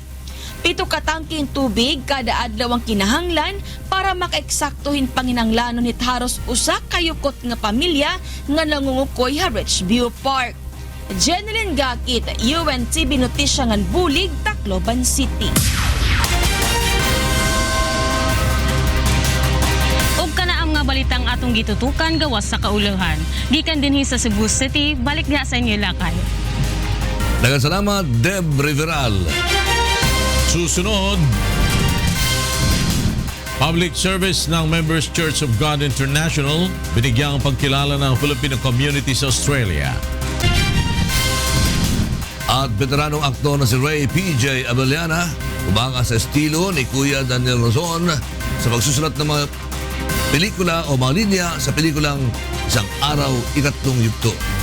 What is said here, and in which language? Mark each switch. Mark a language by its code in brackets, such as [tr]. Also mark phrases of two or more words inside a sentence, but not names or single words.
[war] 7 katangking tubig kada adlaw ang kinahanglan para makaeksaktuhin panginanglanon hit haros usa kayukot nga pamilya nga nangungukoy ha Ridgeview Park. Jeneline Gakit, UNTV Notisya ngan Bulig, Tacloban City. [ceb] Ug kana ang mga balitang atong gitutukan gawas sa kauluhan. Gikan dinhi sa Cebu City, balik nga sa inyo lakay. Daghang salamat, Deb Riveral. [tl] Susunod, [en] public service [tl] ng Members Church of God International, binigyang pagkilala ng Filipino community sa Australia. At veteranong aktor na si Ray PJ Abellana, umanga sa estilo ni Kuya Daniel Rozon sa pagsusulat ng mga pelikula o mga linya sa pelikulang Isang Araw, Ikatlong Yugto.